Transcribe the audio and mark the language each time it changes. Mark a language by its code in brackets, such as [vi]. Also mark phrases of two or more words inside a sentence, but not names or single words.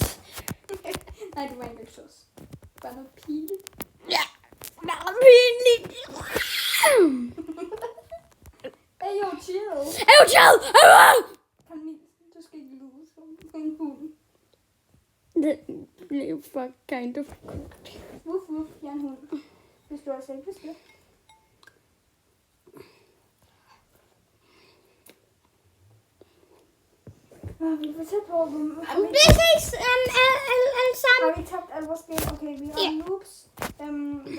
[da] Nej, det var ikke sauce. Bare noget pinligt. Ja, meget pinligt. [en] Hey, yo, chill. [da] Kom lige, du skal ikke lyde som en hund. Det blev for [en] kind of cooked. [da] Wuff, wuff, jeg er en hund. Hvis du altså ikke vil spille. Vi får tæt på dem. Vi ses alle sammen. Har vi tabt alle vores spil? Okay, vi har noobs. Ja.